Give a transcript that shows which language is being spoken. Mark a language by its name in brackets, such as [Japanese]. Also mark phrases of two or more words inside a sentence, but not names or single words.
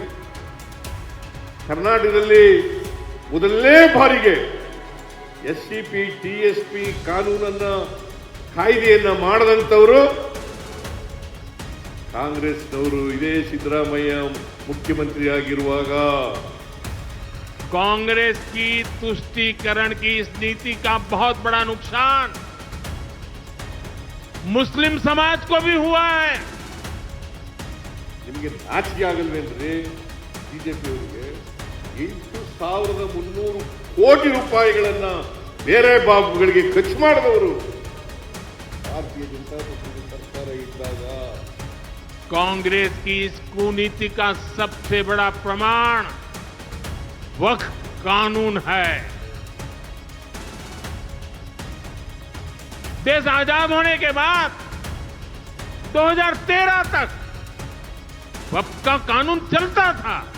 [Kannada] ಕರ್ನಾಟಕದಲ್ಲಿ ಮೊದಲನೇ ಬಾರಿಗೆ ಎಸ್ಸಿಪಿ ಟಿಎಸ್ಪಿ ಕಾನೂನನ್ನ ಕಾಯ್ದೆಯನ್ನ ಮಾಡದಂತವರು ಕಾಂಗ್ರೆಸ್ನವರು. ಇದೇ ಸಿದ್ದರಾಮಯ್ಯ ಮುಖ್ಯಮಂತ್ರಿ ಆಗಿರುವಾಗ [Hindi] कांग्रेस की तुष्टीकरण की इस नीति का बहुत बड़ा नुकसान मुस्लिम समाज को भी हुआ है. [Kannada] ನಿಮಗೆ ನಾಚಿಕೆ ಆಗಲ್ವೇನ್ರಿ? ಬಿಜೆಪಿ ಅವರಿಗೆ 8,300 ಕೋಟಿ ರೂಪಾಯಿಗಳನ್ನ ಬೇರೆ ಬಾಬುಗಳಿಗೆ ಖರ್ಚು ಮಾಡಿದವರು ಭಾರತೀಯ ಜನತಾ ಪಕ್ಷದ ಸರ್ಕಾರ ಇದ್ದಾಗ. [Hindi] कांग्रेस की इस कुनीति का सबसे बड़ा प्रमाण वक्फ कानून है. देश आजाद होने के बाद 2013 तक वक्फ का कानून चलता था,